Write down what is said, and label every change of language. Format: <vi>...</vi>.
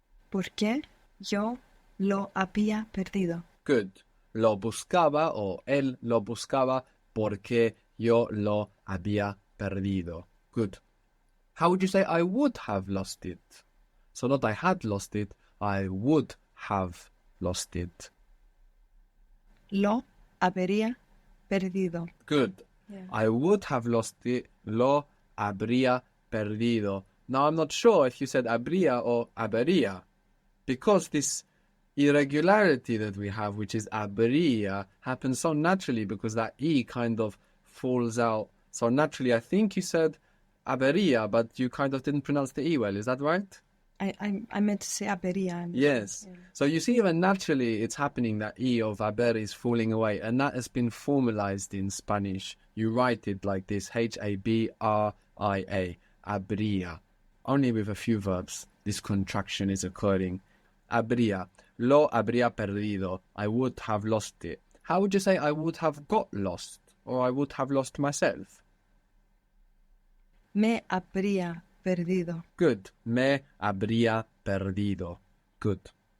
<es>Porque yo lo había perdido.</es> <en>Good.</en> <es>Lo buscaba o él lo buscaba porque yo lo había perdido.</es> <en>Good. How would you say I would have lost it? So not I had lost it, I would have lost it.</en> <es>Lo habría perdido.</es> <en>Good. Yeah. I would have lost it,</en> <es>lo habría perdido.</es> <en>Now I'm not sure if you said habría or habría, because this irregularity that we have, which is habría, happens so naturally because that E kind of falls out. So naturally, I think you said habría, but you kind of didn't pronounce the E well. Is that right? I meant to say habría. Yes. Yeah. So you see, even naturally, it's happening that E of haber is falling away, and that has been formalized in Spanish. You write it like this, Habria, habría. Only with a few verbs, this contraction is occurring.</en> <es>Habría, lo habría perdido.</es> <en>I would have lost it. How would you say I would have got lost, or I would have lost myself?</en> <es>Me habría perdido.</es> <en>Good.</en> <es>Me habría perdido. Good.</es>